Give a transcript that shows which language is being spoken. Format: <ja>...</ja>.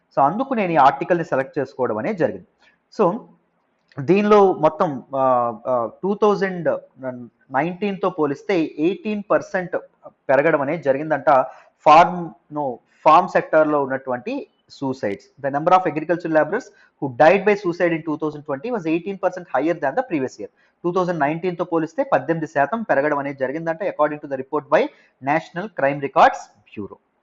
<te>So అందుకు నేను ఈ ఆర్టికల్ని సెలెక్ట్ చేసుకోవడం అనేది జరిగింది. సో దీనిలో మొత్తం 2019తో పోలిస్తే 18% పెరగడం అనేది జరిగిందంట ఫార్మ్ సెక్టార్లో ఉన్నటువంటి suicides.</te> <en>The number of agricultural laborers who died by suicide in 2020 was 18% higher than the previous year.</en> <te>2019తో పోలిస్తే 18% పెరగడం అనేది జరిగిందంటే</te> <en>According to the report by national crime records bureau.</en>